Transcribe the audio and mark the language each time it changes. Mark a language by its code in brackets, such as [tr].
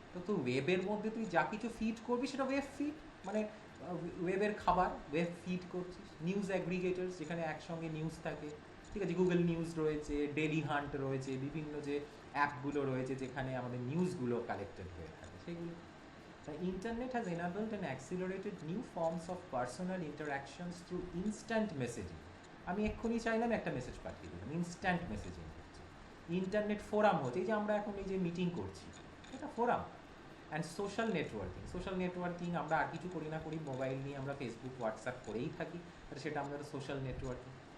[bn] তো ওয়েবের মধ্যে তুই যা কিছু ফিড করবি সেটা ওয়েব ফিড, মানে ওয়েবের খাবার, ওয়েব ফিড করছিস। নিউজ অ্যাগ্রিগেটরস, যেখানে একসঙ্গে নিউজ থাকে, ঠিক আছে, গুগল নিউজ রয়েছে, ডেলি হান্ট রয়েছে, বিভিন্ন যে অ্যাপগুলো রয়েছে যেখানে আমাদের নিউজগুলো কালেক্টেড হয়ে থাকে সেগুলো। [en] The internet has enabled and accelerated new forms of personal interactions through instant messaging. [bn] আমি এক্ষুনি চাইলাম একটা মেসেজ পাঠিয়ে দিলাম, ইনস্ট্যান্ট মেসেজিং হচ্ছে। ইন্টারনেট ফোরাম হচ্ছে, এই যে আমরা এখন এই যে মিটিং করছি, এটা ফোরাম। অ্যান্ড সোশ্যাল নেটওয়ার্কিং আমরা আর কিছু করি না করি, মোবাইল নিয়ে আমরা ফেসবুক, হোয়াটসঅ্যাপ করেই থাকি, আর সেটা আমাদের সোশ্যাল নেটওয়ার্কিং।